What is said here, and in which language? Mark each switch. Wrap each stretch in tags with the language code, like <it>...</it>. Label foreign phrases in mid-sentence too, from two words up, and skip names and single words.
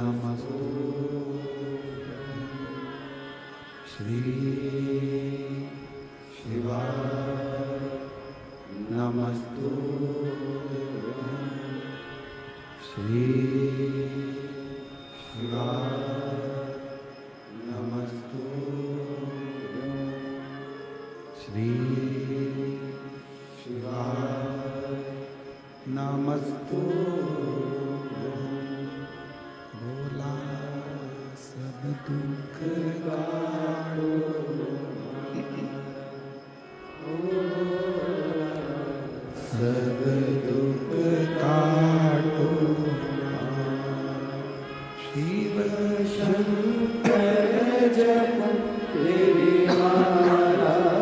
<sa>श्री शिवाय नमस्तुभ्यं श्री शिवाय नमस्तुभ्यं श्री शिवाय नमस्तुभ्यं</sa> <hi>भोला सब दुख काटो सब दुख काटो शिव शंकर जप तेरी माला</hi>